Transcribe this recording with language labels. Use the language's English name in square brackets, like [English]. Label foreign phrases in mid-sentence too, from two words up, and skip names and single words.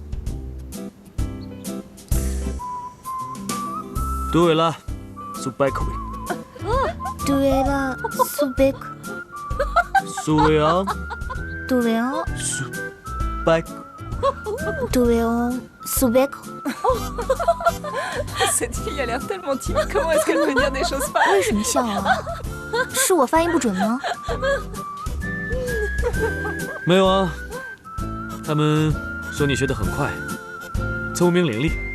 [Chinese] 对了，苏贝克维。对了，苏贝克。苏维昂。对哦。苏贝克。对哦，苏贝克。 [French] Cette fille a l'air tellement timide. Comment est-ce qu'elle peut dire des choses pareilles? [Chinese] 为什么笑啊？是我发音不准吗？没有啊，他们说你学得很快，聪明伶俐。